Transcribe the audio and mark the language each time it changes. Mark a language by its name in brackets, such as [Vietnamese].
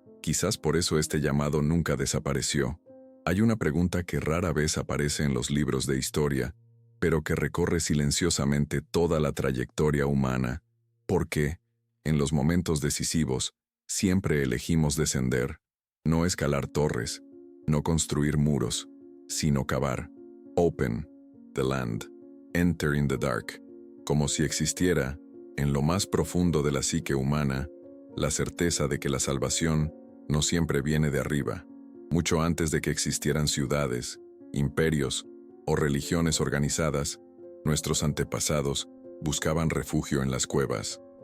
[Spanish] Quizás por eso este llamado nunca desapareció. Hay una pregunta que rara vez aparece en los libros de historia, pero que recorre silenciosamente toda la trayectoria humana. ¿Por qué, en los momentos decisivos, siempre elegimos descender? No escalar torres, no construir muros, sino cavar. [English] Open the land, enter in the dark. [Spanish] Como si existiera, en lo más profundo de la psique humana, la certeza de que la salvación no siempre viene de arriba. Mucho antes de que existieran ciudades, imperios o religiones organizadas, nuestros antepasados buscaban refugio en las cuevas.